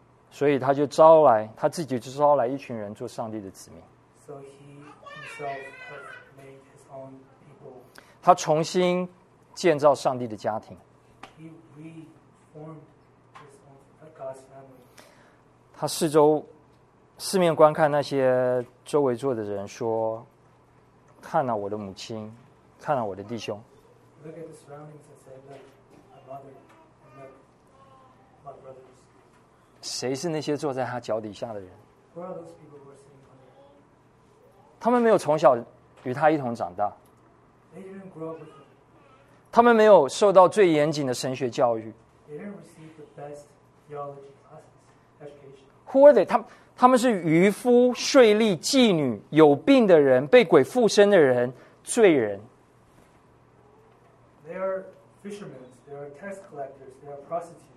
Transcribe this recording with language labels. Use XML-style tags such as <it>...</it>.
<zh>所以他就招来，他自己就招来一群人做上帝的子民。</zh> <en>So he himself has made his own people.</en> <zh>他重新建造上帝的家庭。</zh> <en>He reformed his own God's family.</en> <zh>他四周四面观看那些周围坐的人，说：“看啊，我的母亲，看啊，我的弟兄。”</zh> <en>Look at the surroundings and say, "Look, my mother and look, my brother."</en> <zh>谁是那些坐在他脚底下的人？</zh> <en>Who are those people who are sitting on there?</en> <zh>他们没有从小与他一同长大。</zh> <en>They didn't grow up with him.</en> <zh>他们没有受到最严谨的神学教育。</zh> <en>They didn't receive the best theology classes, education. Who are they?</en> <zh>他们是渔夫、税吏、妓女、有病的人、被鬼附身的人、罪人。</zh> <en>They are fishermen, they are tax collectors, they are prostitutes.</en>